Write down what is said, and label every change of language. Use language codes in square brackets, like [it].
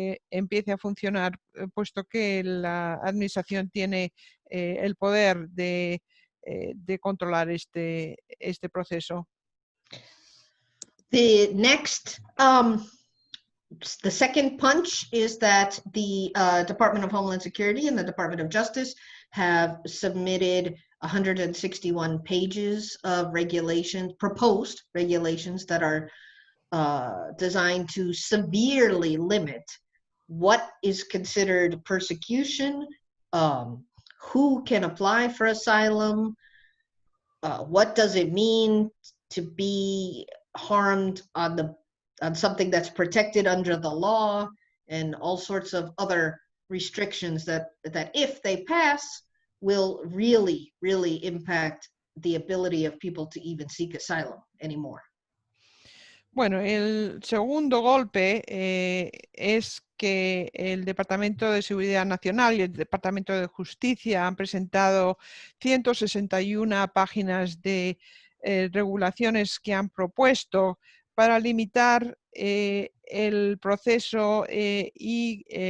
[es] empiece a funcionar, puesto que la administración tiene el poder de controlar este proceso. [en] The next, the second punch is that the Department of Homeland Security and the Department of Justice have submitted 161 pages of regulations, proposed regulations that are designed to severely limit what is considered persecution, who can apply for asylum, what does it mean to be harmed on something that's protected under the law, and all sorts of other restrictions that if they pass will really, really impact the ability of people to even seek asylum anymore. [es] Bueno, el segundo golpe es que el Departamento de Seguridad Nacional y el Departamento de Justicia han presentado 161 páginas de regulaciones que han propuesto para limitar el proceso y